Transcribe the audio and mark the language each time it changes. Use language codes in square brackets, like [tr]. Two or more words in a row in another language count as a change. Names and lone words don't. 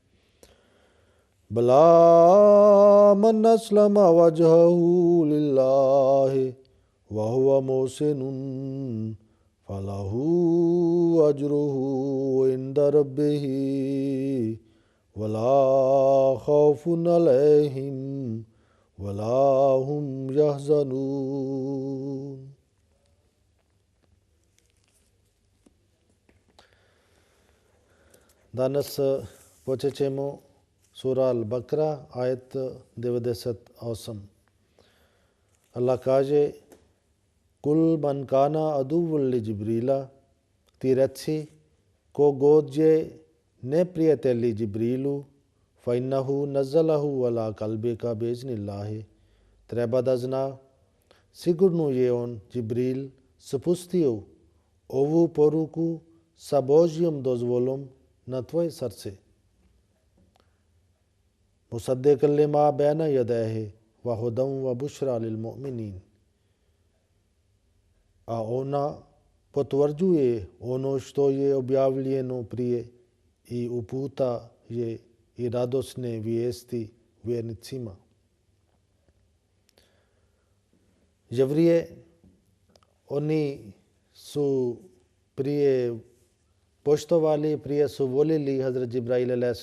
[ar] بلى من أسلم وجهه لله وهو محسن فله أجره عند ربه ولا خوف عليهم ولا هم يحزنون. [bs] Danas počet ćemo sura Al-Bakra, ajet 98. Allah kaže [ar] قل من كان عدوا لجبريل, [bs] ti reci ko god je neprijatelji Jibrilu, [ar] فإنه نزله على قلبك بإذن الله. [bs] Treba da zna, sigurno je on, Jibril, spustio ovu poruku sa Božjom dozvolom na tvoje srce. [ar] مصدقا لما بين يديه وهدى وبشرى للمؤمنين. [bs] A ona potvrđuje ono što je objavljeno prije i uputa je i radosne vijesti vjernicima. Jevrije, oni su prije poštovali, prije su volili Hazrat Džibrail a.s.